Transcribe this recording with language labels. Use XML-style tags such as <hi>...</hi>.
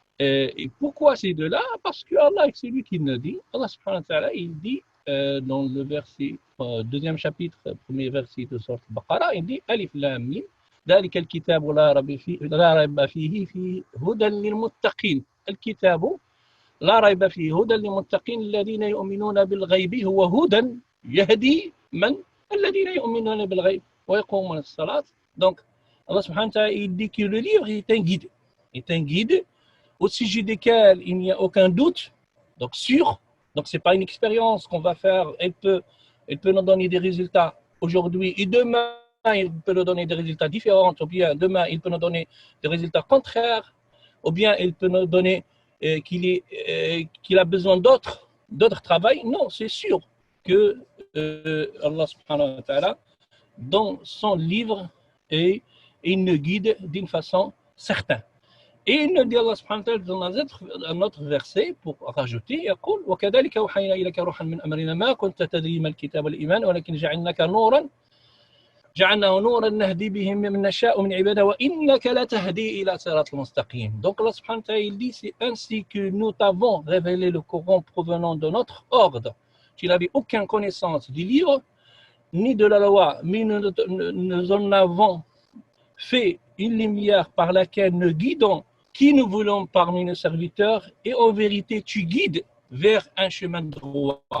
<fr>Et pourquoi ces deux-là? Parce que Allah, c'est lui qui nous dit, Allah subhanahu wa ta'ala, il dit dans le verset, deuxième chapitre, premier verset de Sourate Baqara, il dit Alif Lam Mim,</fr> <ar>ذلك الكتاب لا ريب فيه في هدى للمتقين. الكتاب لا ريب فيه هدى للمتقين الذين يؤمنون بالغيب هو هدى يهدي من الذين يؤمنون بالغيب ويقومون الصلاة.</ar> <fr>Donc, Allah subhanahu wa ta'ala, il dit que le livre est un guide. Est un guide au sujet desquels il n'y a aucun doute, donc sûr. Donc, ce n'est pas une expérience qu'on va faire. Elle peut nous donner des résultats aujourd'hui et demain, il peut nous donner des résultats différents. Ou bien demain, il peut nous donner des résultats contraires. Ou bien il peut nous donner qu'il a besoin d'autres travail. Non, c'est sûr que Allah subhanahu wa ta'ala, dans son livre, et il nous guide d'une façon certaine. Et il nous dit Allah subhanahu wa ta'ala dans un autre verset pour rajouter,</fr> <ar>يقول وكذلك أوحينا إليك روحا من أمرنا ما كنت تدري ما الكتاب والإيمان ولكن جعلناه نورا نهدي به من نشاء من عبادنا وإنك لتهدي إلى صراط المستقيم.</ar> <fr>Donc Allah subhanahu wa ta'ala, il dit, c'est ainsi que nous t'avons révélé le Coran provenant de notre ordre. Tu n'avais aucune connaissance du livre ni de la loi, mais nous en avons fait une lumière par laquelle nous guidons qui nous voulons parmi nos serviteurs, et en vérité tu guides vers un chemin droit.</fr>